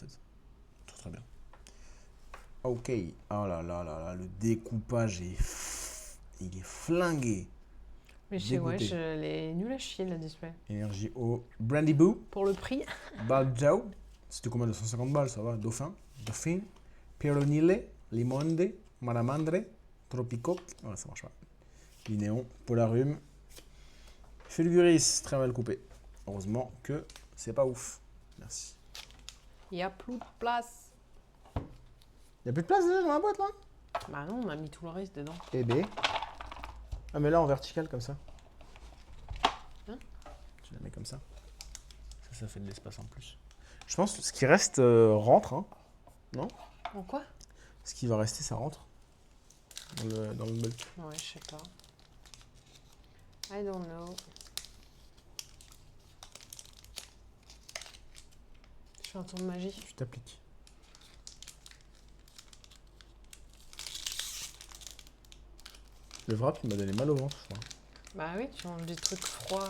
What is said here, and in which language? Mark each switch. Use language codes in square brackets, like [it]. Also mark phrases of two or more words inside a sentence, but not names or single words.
[fr] Très très bien. Ok. Oh là là là là, le découpage il est flingué. Mais je sais, ouais, Dégoûté. elle est nulle à chier la display. Énergie au Brandy Boo. Pour le prix. Balzao. C'était combien de 150 balles, ça va? Dauphin. Dauphine. Peronile. Limonde. Maramandre. Tropico. Voilà, ça marche pas. Linéon. Polarium. Fulguris. Très mal coupé. Heureusement que c'est pas ouf. Merci. Il n'y a plus de place. Y'a plus de place déjà dans la boîte là? Bah non, on a mis tout le reste dedans. Eh B. Ah mais là en vertical comme ça. Hein? Tu la mets comme ça. Ça fait de l'espace en plus. Je pense que ce qui reste rentre, hein. Non? En quoi? Ce qui va rester, ça rentre. Dans le bulk. Ouais, je sais pas. [en] I don't know. [fr] Je fais un tour de magie. Tu t'appliques. Le wrap, il m'a donné mal au ventre, je crois. Bah oui, tu manges des trucs froids.